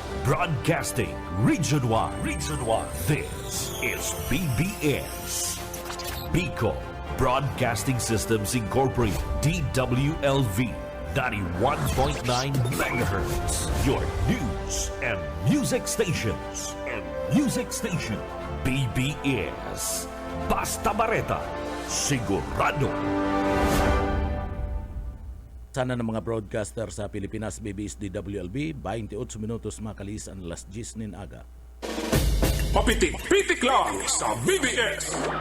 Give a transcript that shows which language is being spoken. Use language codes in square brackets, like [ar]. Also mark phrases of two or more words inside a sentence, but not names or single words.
[en] Broadcasting Region 1. Region 1. This is BBS. Bicol Broadcasting Systems Incorporated. DWLV. 91.9 megahertz. Your news and music stations. [bik] BBS. Basta Bareta. Sigurado. Sana ng mga broadcaster sa Pilipinas, BBS DWLB, 28 minutos makalis ang alas 10 nin aga. Papitik-pitik lang sa BBS.